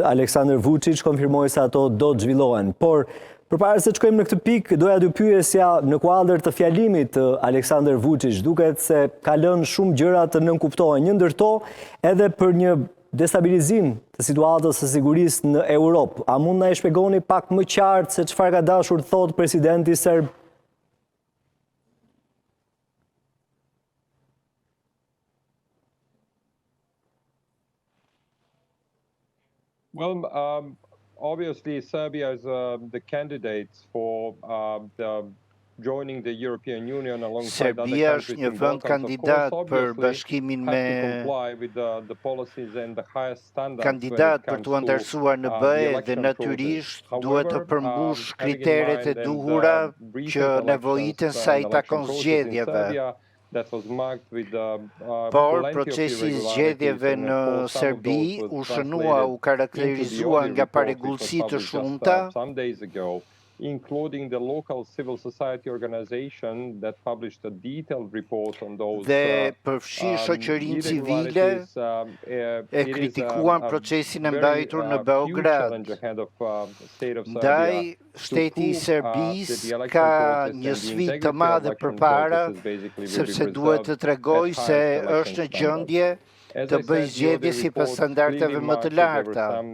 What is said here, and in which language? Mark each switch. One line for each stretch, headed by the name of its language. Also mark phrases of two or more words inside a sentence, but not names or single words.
Albanian: Aleksandar Vučić konfirmoi se ato do të zhvillohen, por përpara se të shkojmë në këtë pikë, doja t'ju pyesja në kuadër të fjalimit të Aleksandar Vučić, duket se ka lënë shumë gjëra të nënkuptohen, një ndër to edhe për një destabilizim të situatës së sigurisë në Europë. A mund na e shpjegoni pak më qartë se çfarë ka dashur të thotë presidenti serb?
English: Well, obviously, Serbia is the candidate for joining the European Union alongside other Serbia countries
Albanian: është një
English: in
Albanian: vend
English: Balkans.
Albanian: kandidat për bashkimin me kandidat për të antarësuar në BE dhe natyrisht duhet të përmbush kriteret e duhura që nevojiten sa i takon zgjedhjeve. Por procesi i zgjedhjeve në Serbi u shënua, u karakterizua nga parregullsi të shumta
English: including the local civil society organization that published a detailed report on those
Albanian: dhe përfshi shoqërinë civile e kritikuan procesin e mbajtur në Beograd. Ndaj, shteti i Serbisë ka një sfidë të madhe përpara, sepse duhet të tregojë se është në gjendje të bëjë zgjedhje sipas standardeve më të larta.